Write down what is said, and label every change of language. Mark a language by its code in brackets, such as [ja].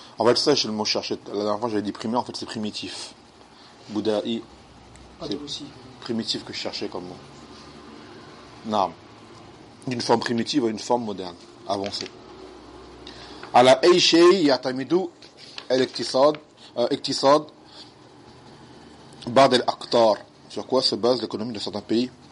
[fr] En fait, ça, je le mot cherché. La dernière fois, j'avais dit primaire. En fait, c'est primitif. Bouddhaï. Primitif que je cherchais comme mot. [ar] نعم. [fr] D'une forme primitive à une forme moderne, avancée. [ar] على أي شيء يعتمد الاقتصاد اقتصاد بعض الأقطار. [fr] Sur quoi se base l'économie de certains pays?